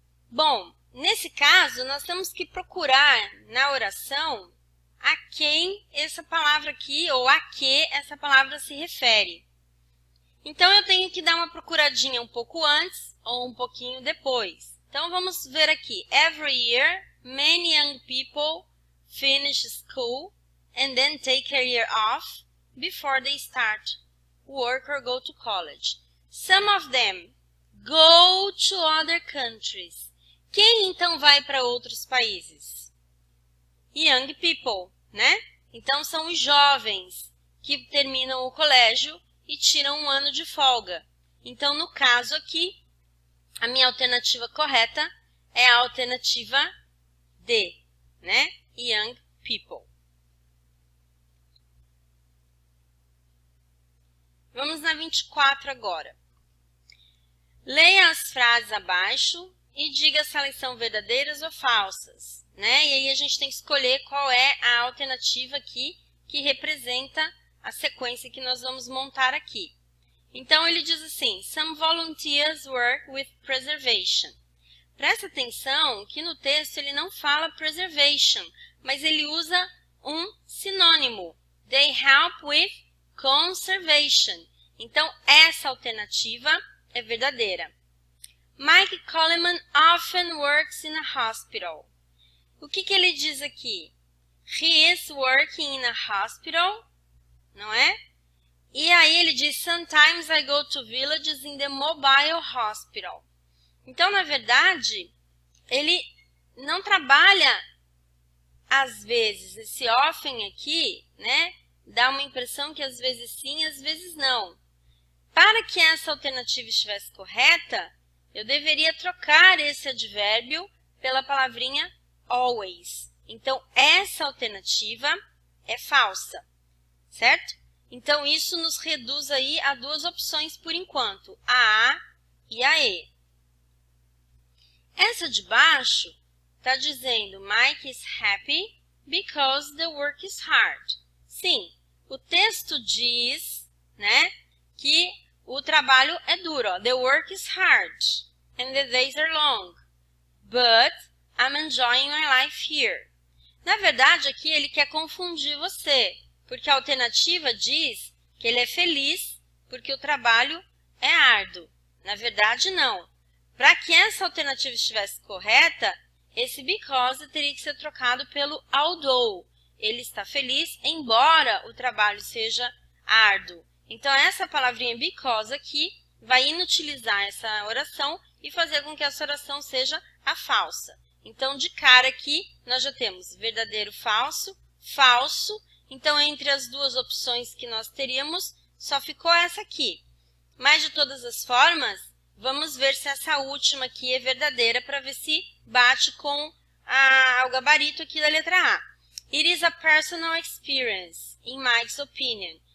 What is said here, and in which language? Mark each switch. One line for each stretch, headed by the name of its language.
Portuguese: Bom, nesse caso, nós temos que procurar na oração a quem essa palavra aqui, ou a que essa palavra se refere. Então, eu tenho que dar uma procuradinha um pouco antes ou um pouquinho depois. Então, vamos ver aqui.
English: Every year, many young people finish school and then take a year off before they start work or go to college. Some of them go to other countries.
Portuguese: Quem então vai para outros países?
English: Young people,
Portuguese: né? Então são os jovens que terminam o colégio e tiram um ano de folga. Então, no caso aqui, a minha alternativa correta é a alternativa D, né?
English: Young people.
Portuguese: Vamos na 24 agora. Leia as frases abaixo e diga se elas são verdadeiras ou falsas, né? E aí a gente tem que escolher qual é a alternativa aqui que representa a sequência que nós vamos montar aqui. Então, ele diz assim,
English: some volunteers work with preservation.
Portuguese: Presta atenção que no texto ele não fala preservation, mas ele usa um sinônimo.
English: They help with conservation.
Portuguese: Então, essa alternativa é verdadeira.
English: Mike Coleman often works in a hospital.
Portuguese: O que ele diz aqui?
English: He is working in a hospital,
Portuguese: não é? E aí ele diz,
English: sometimes I go to villages in the mobile hospital.
Portuguese: Então, na verdade, ele não trabalha às vezes. Esse often aqui, né, dá uma impressão que às vezes sim, às vezes não. Para que essa alternativa estivesse correta, eu deveria trocar esse advérbio pela palavrinha always. Então, essa alternativa é falsa, certo? Então, isso nos reduz aí a duas opções por enquanto, a e a E. Essa de baixo está dizendo,
English: Mike is happy because the work is hard.
Portuguese: Sim, o texto diz, né, que o trabalho é duro. Ó.
English: The work is hard and the days are long, but I'm enjoying my life here.
Portuguese: Na verdade, aqui ele quer confundir você, porque a alternativa diz que ele é feliz porque o trabalho é árduo. Na verdade, não. Para que essa alternativa estivesse correta, esse because teria que ser trocado pelo although. Ele está feliz, embora o trabalho seja árduo. Então, essa palavrinha because aqui vai inutilizar essa oração e fazer com que essa oração seja a falsa. Então, de cara aqui, nós já temos verdadeiro, falso, falso. Então, entre as duas opções que nós teríamos, só ficou essa aqui. Mas, de todas as formas, vamos ver se essa última aqui é verdadeira para ver se bate com o gabarito aqui da letra A.
English: It is a personal experience, in Mike's opinion.